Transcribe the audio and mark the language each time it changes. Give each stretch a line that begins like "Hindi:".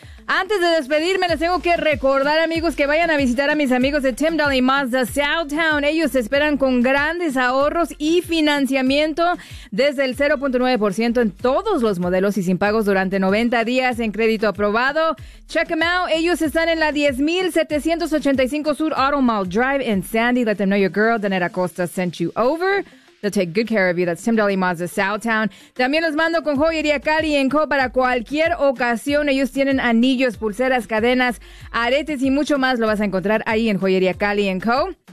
Spanish: Antes de despedirme, les tengo que recordar, amigos, que vayan a visitar a mis amigos de Tyndall y Mazda Southtown. Ellos te esperan con grandes ahorros y financiamiento desde el 0.9% en todos los modelos y sin pagos durante 90 días en crédito aprobado.
English: Check them out.
Spanish: Ellos están en la 10,785 Sur Auto Mall Drive in Sandy.
English: Let them know your girl, Daneta Costa, sent you over. They'll take good care of you. That's Tyndall y Mazda Southtown.
Spanish: También los mando con Joyería Cali & Co. para cualquier ocasión. Ellos tienen anillos, pulseras, cadenas, aretes y mucho más. Lo vas a encontrar ahí en Joyería Cali & Co.